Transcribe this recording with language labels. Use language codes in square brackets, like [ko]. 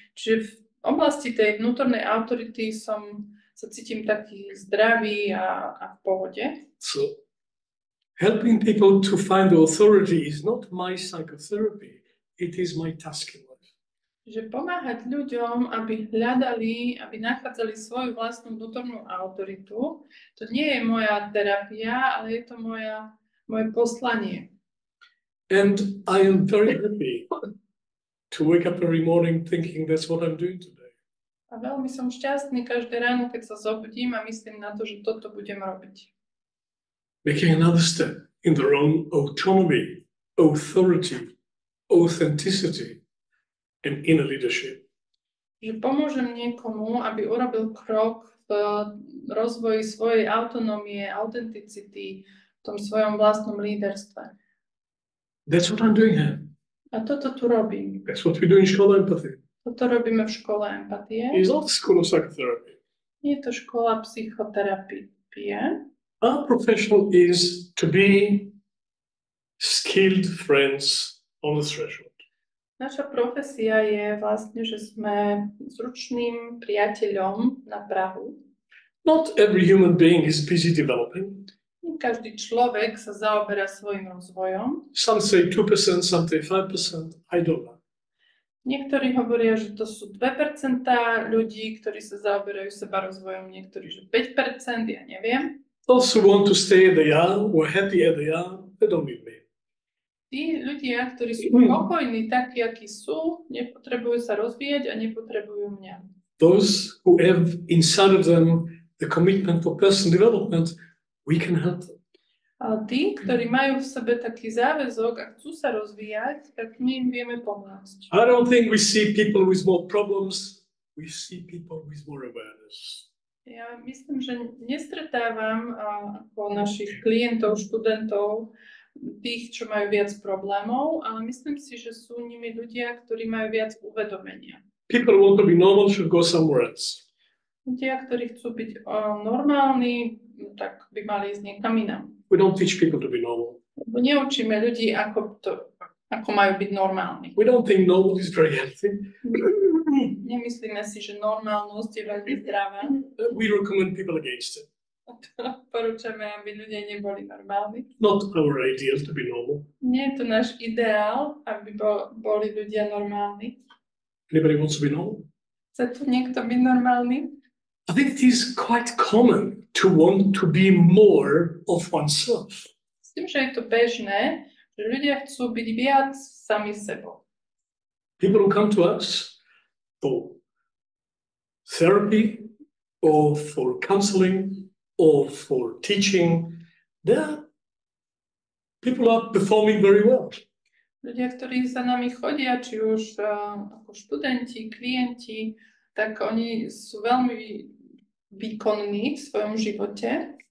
[sk] Čiže v oblasti tej vnútornej autority sa cítim taký zdravý a v pohode. [en] So, helping people to find the authority is not my psychotherapy, it is my task in life. [sk] Že pomáhať ľuďom, aby hľadali, aby nachádzali svoju vlastnú vnútornú autoritu, to nie je moja terapia, ale je to moje poslanie. [en] And I am very happy to wake up every morning thinking that's what I'm doing today. [sk] A veľmi som šťastný každé ráno, keď sa zobudím a myslím na to, že toto budem robiť. [en] Making another step in their own autonomy, authority, authenticity, and inner leadership. [sk] Že pomôžem niekomu, aby urobil krok v rozvoji svojej autonómie, autenticity, v tom svojom vlastnom líderstve. [en] That's what I'm doing here. [sk] A toto tu robím. [en] That's what we do in Škola Empathy. [sk] Toto robíme v škole empatie. [en] It's not a school of psychotherapy. [sk] Je to škola psychoterapie. [en] Our profession is to be skilled friends on the threshold. [sk] Naša profesia je vlastne, že sme zručným priateľom na prahu. [en] Not every human being is busy developing. [sk] Každý človek sa zaoberá svojim rozvojom. [en] Some say 2%, some say 5%. I don't know. [sk] Niektorí hovoria, že to sú 2% ľudí, ktorí sa zaoberajú seba rozvojom, niektorí, že 5%, ja neviem. [en] Those who want to stay as they are, who are happy as they are, they don't need me. [sk] Tí ľudia, ktorí sú spokojní takí, akí sú, nepotrebujú sa rozvíjať a nepotrebujú mňa. [en] Those who have inside of them the commitment for personal development, we can help them. [sk] Ale tí, ktorí majú v sebe taký záväzok a chcú sa rozvíjať, tak my im vieme pomôcť. [en] I don't think we see people with more problems, we see people with more awareness. [sk] Ja myslím, že nestretávam ako našich klientov, študentov, tých, čo majú viac problémov, ale myslím si, že sú nimi ľudia, ktorí majú viac uvedomenia. [en] People who want to be normal should go somewhere else. [sk] Ľudia, ktorí chcú byť normálni, tak by mali ísť niekam inam. [en] We don't teach people to be normal. [sk] Lebo neučíme ľudí, ako majú byť normálni. [en] We don't think normal is very healthy. [sk] Nemyslíme si, že normálnosť je veľmi zdravá. [en] We recommend people against it. [sk] Porúčame, aby ľudia neboli normálni. [en] Not our ideal to be normal. [sk] Nie je to náš ideál, aby boli ľudia normálni. [en] Anybody wants to be normal? [sk] Chce tu niekto byť normálny? [en] I think it is quite common to want to be more of oneself. [sk] S tým, že je to bežné, že ľudia chcú byť viac sami sebou. [en] People who come to us for therapy or for counseling, or for teaching, people are performing very well. [sk] Ľudia, ktorí za nami chodia, či už ako študenti, klienti, tak oni sú veľmi výkonní v svojom živote.